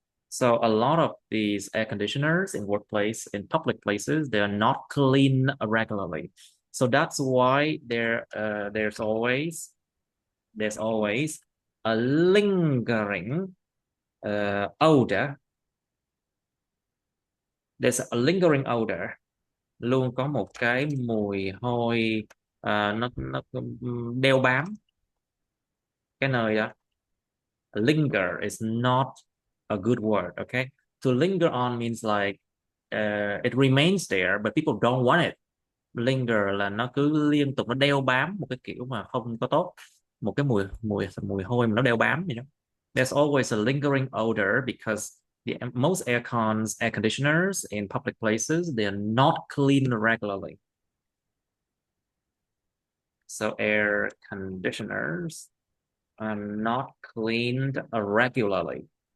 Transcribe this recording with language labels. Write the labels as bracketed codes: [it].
[en] So a lot of these air conditioners in workplace, in public places, they are not clean regularly. So that's why there's always a lingering odor. There's a lingering odor. [vi] Luôn có một cái mùi hôi nó đeo bám cái nơi đó. [en] Linger is not a good word, okay? To linger on means like it remains there, but people don't want it. [vi] Linger là nó cứ liên tục nó đeo bám một cái kiểu mà không có tốt, một cái mùi mùi mùi hôi mà nó đeo bám vậy đó. [en] There's always a lingering odor because most air conditioners in public places, they are not cleaned regularly. So air conditioners are not cleaned regularly.